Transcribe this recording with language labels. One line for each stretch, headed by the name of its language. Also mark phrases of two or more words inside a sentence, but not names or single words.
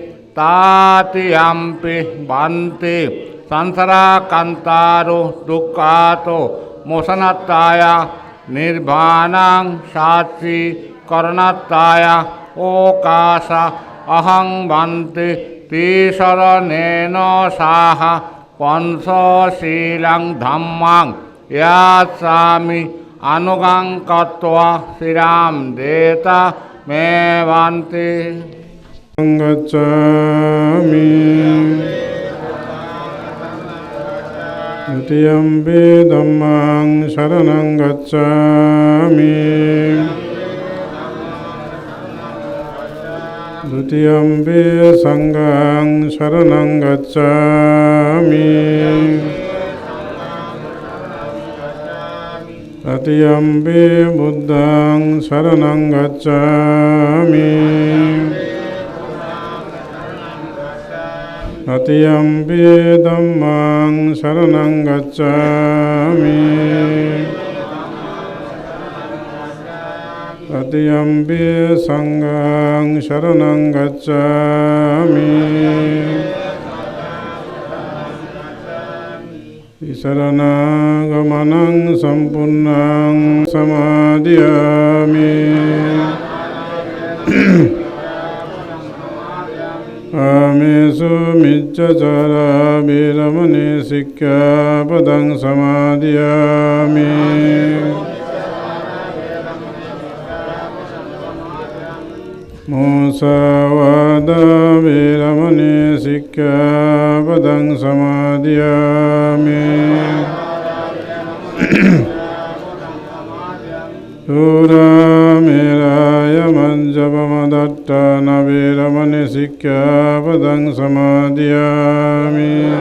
Pali: তৃতীয়াম্পি ভান্তে সংসারা কান্তারো দুঃখাতো মোশনাত্তায়া নির্বাণাং সাক্ষী করণাত্তায়া ওকাশা অহং ভান্তে তিসরণেন সাহা পঞ্চশীলাং ধাম্মাং ইয়াসামি আনুগাং কত্বা শ্রীরাম দেতা মে ভান্তে গচ্ছামি দ্বিতীয়াম্পি ধাম্মাং শরণং গচ্ছামি দ্বিতীয়াম্পি সংঘাং শরণং গচ্ছামি তৃতীয়াম্পি বুদ্ধাং শরণং গচ্ছামি তৃতীয়াম্পি ধাম্মাং শরণং গচ্ছামি তৃতীয়াম্পি সংঘাং শরণং গচ্ছামি শরণাগমনং সম্পূর্ণং সমাদিয়ামি আমেষু मिच्छाचारा वेरमणि सिक्खापदं समादयामि मुसावादा वेरमणि सिक्खापदं समादयामि सूरामेराय मज्जपमदट्टान वेरमणि सिक्खापदं समादयामि